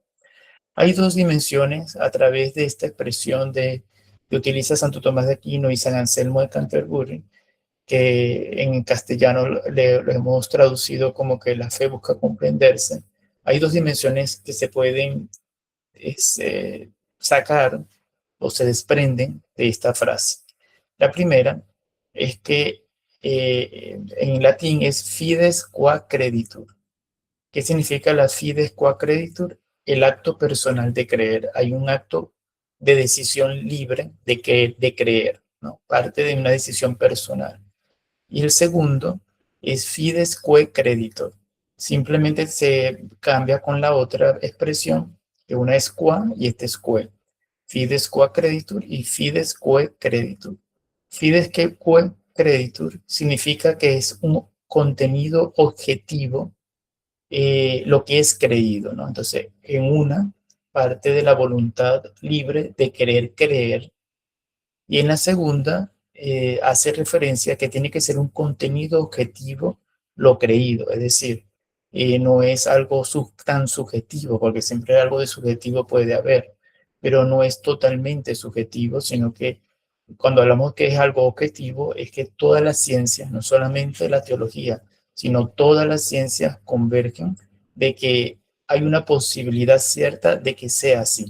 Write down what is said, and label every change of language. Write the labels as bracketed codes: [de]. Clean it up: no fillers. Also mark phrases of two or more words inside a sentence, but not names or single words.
[es] Hay dos dimensiones a través de esta expresión que utiliza Santo Tomás de Aquino y San Anselmo de Canterbury, que en castellano lo hemos traducido como que la fe busca comprenderse. Hay dos dimensiones que se pueden sacar o se desprenden de esta frase. La primera es que en latín es [la] fides qua creditur. [es] ¿Qué significa la [la] fides qua creditur? [es] El acto personal de creer. Hay un acto de decisión libre de creer, ¿no? Parte de una decisión personal. Y el segundo es [la] fides que creditor. [es] Simplemente se cambia con la otra expresión, que una es qua y esta es que. [la] Fides qua creditur y fides que creditur. Fides que creditur [es] significa que es un contenido objetivo lo que es creído, ¿no? Entonces, en una parte de la voluntad libre de querer creer, y en la segunda hace referencia a que tiene que ser un contenido objetivo lo creído, es decir, no es algo tan subjetivo, porque siempre algo de subjetivo puede haber, pero no es totalmente subjetivo, sino que cuando hablamos que es algo objetivo, es que todas las ciencias, no solamente la teología, sino todas las ciencias convergen de que hay una posibilidad cierta de que sea así.